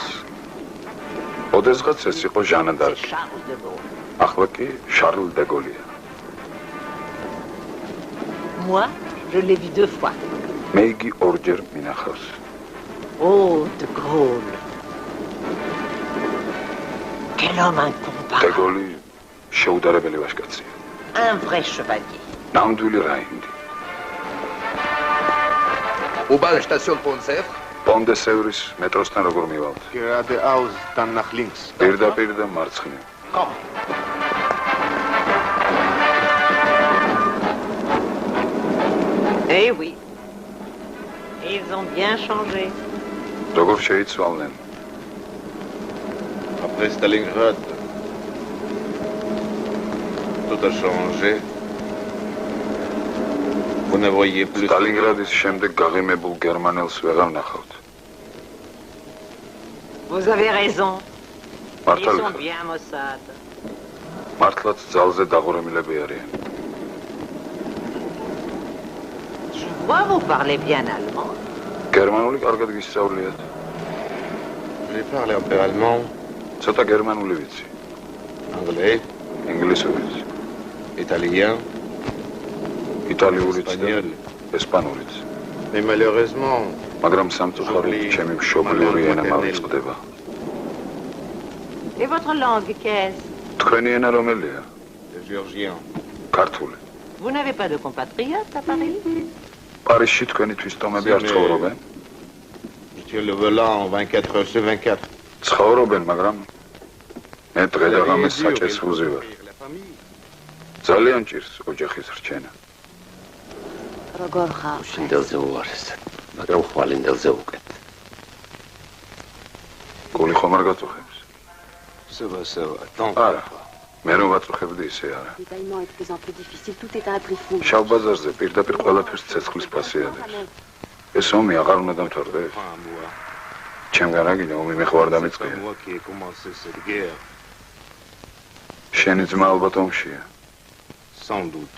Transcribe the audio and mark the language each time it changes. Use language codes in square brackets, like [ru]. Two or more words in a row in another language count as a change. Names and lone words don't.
[ka] ოდესღაც ეს იყო ჟანა დარკი. ახლა კი შარლ დე გოლია. [fr] Moi, je l'ai vu 2 fois. [ka] მე იგი ორჯერ მინახავს. [fr] Oh, de Gaulle. Quel homme incomparable. [ka] დე გოლი შეუდარებელი ვაჟკაცია. [fr] Un vrai chevalier. [ka] ნამდვილი რაინდი. [de] U-Bahn Station Pont-Sèvres? [ka] Pont-de-Sèvres მეტროსთან როგორ მივალთ? [de] Geradeaus, dann nach links. [ka] პირდაპირ და მარცხნივ. [de] Komm. [fr] Eh oui. Ils ont bien changé. [ka] როგორ შეიცვალნენ? [fr] Après Stalingrad, tout a changé. Vous ne voyez plus. [ka] Stalingraდის შემდეგ გაღიმებულ გერმანელს ვეღარ ნახავთ. [fr] Vous avez raison. Ils [ka] მართალი [fr] sont bien Mossad. [ka] მართლაც ძალზე დაღურემილები არიან. [fr] Je vois vous parlez bien allemand. [ka] გერმანული კარგად გისწავლიათ. [fr] Je parle un peu allemand. [ka] ცოტა გერმანული ვიცი. [fr] Anglais. [ka] ინგლისურიც. [fr] Italien. [ka] იტალიურიც და ესპანურიც. [fr] Mais malheureusement, [ka] მაგრამ სამწუხაროდ ჩემი მშობლიური ენა მავიწყდება. [fr] Et votre langue, qu'est-ce? [ka] თქვენი ენა რომელია? [fr] le géorgien. [ka] ქართული. [fr] Vous n'avez pas de compatriotes à Paris? [ka] პარიზში თქვენი თვისწომები არ ცხოვრობენ? [fr] Je tiens le volant 24 heures sur 24. [ka] ცხოვრობენ, მაგრამ მე დღე და ღამე საჭეს ვუზივარ. ძალიან ჭირს ოჯახის რჩენა. როგორ ხარ? შინდელზე უარეს, მაგრამ ხვალინდელზე უკეთ. გული ხომ არ გაწუხებს? [fr] Ça va, ça va. Tant [ka] არა. მე რომ ვაწუხებდი ისე არა. [fr] Le paiement est de plus en plus difficile, tout est à un prix fou. [ka] შავ ბაზარზე პირდაპირ ყველაფერს ცეცხლის ფასი ადებს. ეს ომი აღარ უნდა დამთავრდეს. ჩემგან აგინე ომი მე ხوار დამიწყია. [fr] moi qui ai commencé cette guerre. [ka] შენი ძმა ალბათ ომშია. [fr] Sans doute.